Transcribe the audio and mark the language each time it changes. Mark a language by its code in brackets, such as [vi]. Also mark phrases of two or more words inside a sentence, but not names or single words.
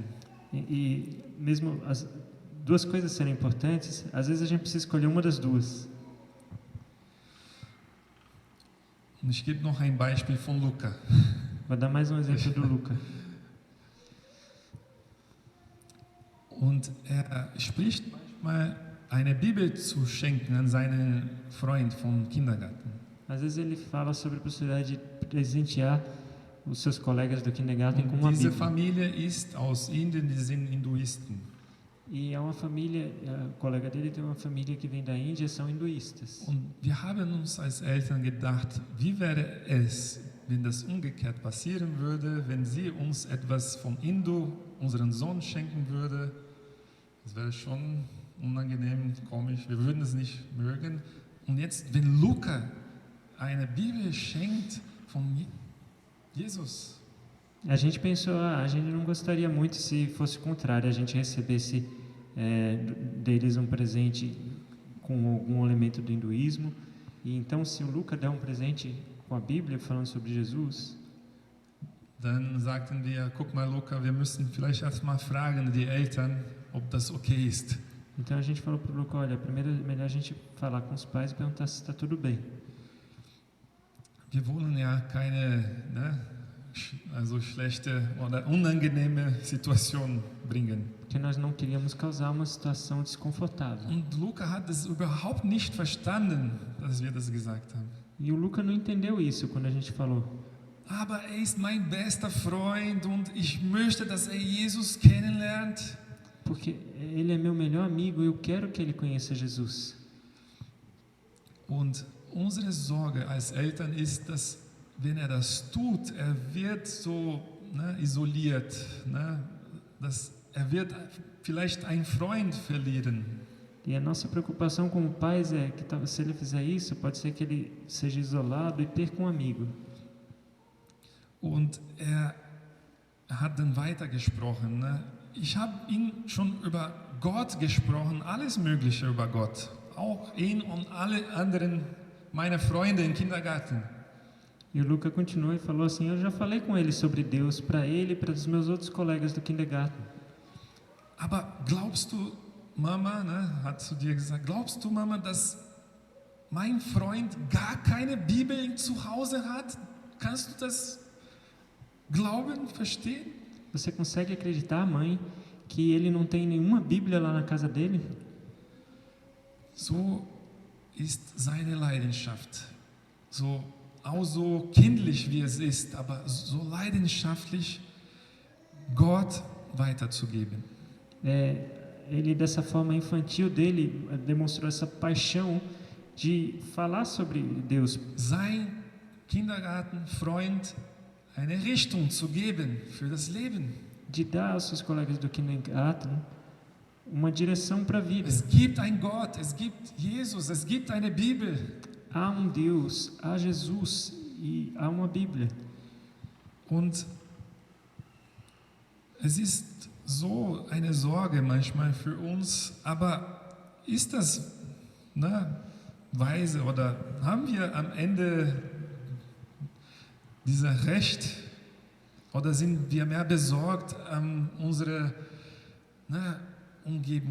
[pt] E mesmo as duas coisas serem importantes, às vezes a gente precisa escolher uma das duas. [de] Und ich gebe noch ein Beispiel von Luca. [pt] Vou dar mais um exemplo do Luca. [de] Und spricht manchmal eine Bibel zu schenken an seinen Freund vom Kindergarten. [pt] Às vezes ele fala sobre a possibilidade de presentear os seus colegas do kindergarten com [de] Und [pt] uma [de] diese [pt] Bíblia. [de] Familie ist aus Indien, die sind Hinduisten. [pt] E é uma família, o colega dele tem uma família que vem da Índia, são hinduístas. [de] Und wir haben uns als Eltern gedacht, wie wäre es, wenn das umgekehrt passieren würde, wenn sie uns etwas vom Hindu, unseren Sohn, schenken würde. Das wäre schon unangenehm, komisch, wir würden es nicht mögen. Und jetzt, wenn Luca eine Bibel schenkt von Jesus, [pt] A gente pensou, a gente não gostaria muito se fosse o contrário, a gente recebesse deles um presente com algum elemento do hinduísmo. E então, se o Luca der um presente com a Bíblia falando sobre Jesus, [de] dann sagten wir, guck mal Luca, wir müssen vielleicht erst mal fragen die Eltern, ob das okay ist. [pt] Então a gente falou para o Luca, olha, primeiro é melhor a gente falar com os pais e perguntar se está tudo bem. [de] Wir wollen ja keine schlechte oder unangenehme Situation bringen. [pt] Porque nós não queríamos causar uma situação desconfortável. [de] Und Luca hat es überhaupt nicht verstanden, dass wir das gesagt haben. [pt] E o Luca não entendeu isso quando a gente falou. [de] Aber er ist mein bester Freund und ich möchte, dass er Jesus kennenlernt. [pt] Porque ele é meu melhor amigo e eu quero que ele conheça Jesus. [de] Und unsere Sorge als Eltern ist, dass wenn er das tut, er wird so isoliert, er wird vielleicht einen Freund verlieren. [pt] E a nossa preocupação como pais é que se ele fizer isso, pode ser que ele seja isolado e perca um amigo. [de] Und er hat dann weitergesprochen. Ich habe ihn schon über Gott gesprochen, alles Mögliche über Gott. Auch ihn und alle anderen meiner Freunde im Kindergarten. [pt] E o Luca continuou e falou assim, eu já falei com ele sobre Deus, para ele e para os meus outros colegas do kindergarten. [de] Aber glaubst du, Mama, hat zu dir gesagt, glaubst du, Mama, dass mein Freund gar keine Bibel zu Hause hat? Kannst du das glauben, verstehen? [pt] Você consegue acreditar, mãe, que ele não tem nenhuma Bíblia lá na casa dele? [de] So ist seine Leidenschaft. Auch so kindlich wie es ist, aber so leidenschaftlich Gott weiterzugeben. [pt] Ele, dessa forma infantil dele, demonstrou essa paixão de falar sobre Deus. [de] Sein Kindergartenfreund eine Richtung zu geben für das Leben. [pt] De dar aos seus colegas do kindergarten uma direção para a vida. [de] Es gibt einen Gott, es gibt Jesus, es gibt eine Bibel. [pt] Há um Deus, há Jesus e há uma Bíblia. [de] Und es ist so eine Sorge manchmal für uns, aber ist das weise oder haben wir am Ende dieser Recht oder sind wir mehr besorgt um unsere Umgebung?